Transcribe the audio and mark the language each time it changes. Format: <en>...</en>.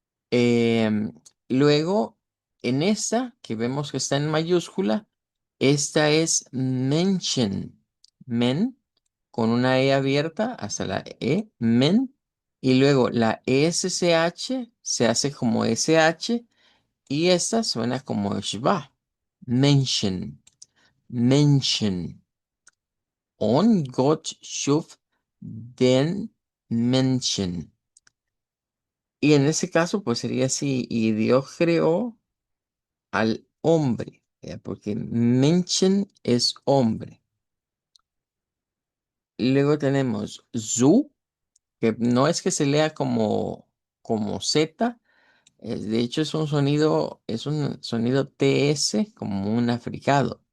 <es>Em, Luego, en esta que vemos que está en mayúscula, esta es Menschen. Men, con una E abierta hasta la E, men. Y luego la SCH se hace como SH y esta suena como Shva. Menschen, Menschen.</es> <de>On Gott schuf den Menschen.</de> <es>Y en ese caso, pues sería así. Y Dios creó al hombre, porque Menschen es hombre. Luego tenemos Zu, que no es que se lea como Z, de hecho es un sonido TS como un africado.</es>